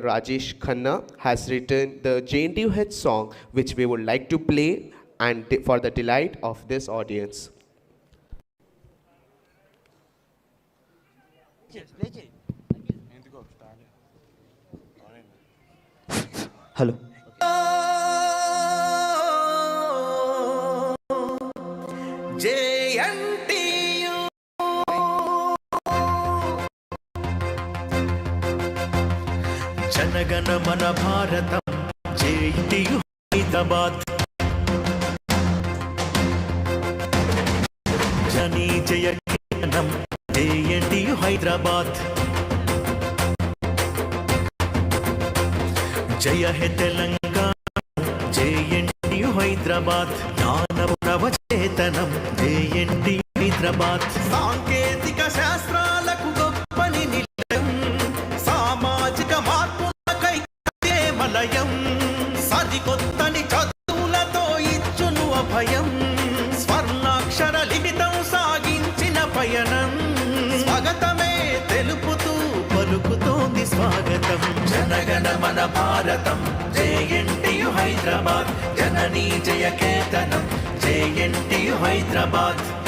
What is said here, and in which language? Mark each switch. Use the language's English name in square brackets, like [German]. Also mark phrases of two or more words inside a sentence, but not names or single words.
[English] Rajesh Khanna, has written the JNTUH song, which we would like to play and for the delight of this audience. Hello. [Telugu] JNTU జనగణ మన భారతం JNTU హైదరాబాద్ జనీ జయ కీర్తనం JNTU హైదరాబాద్ జయ హే తెలంగాణా JNTU హైదరాబాద్ జ్ఞాన ప్రవచేతనం JNTU హైదరాబాద్ సాంకేతిక శాస్త్రాలకు గొప్పని నిలయం సామాజిక మార్పులకై మలయం సరికొత్తని చదువులతో ఇచ్చును అభయం స్వర్ణాక్షర లిఖితం సాగించిన పయనం స్వాగతమే తెలుపుతూ పలుకుతోంది స్వాగతం జనగణ మన భారతం JNTU హైదరాబాద్ జననీ జయ కేతనం JNTU హైదరాబాద్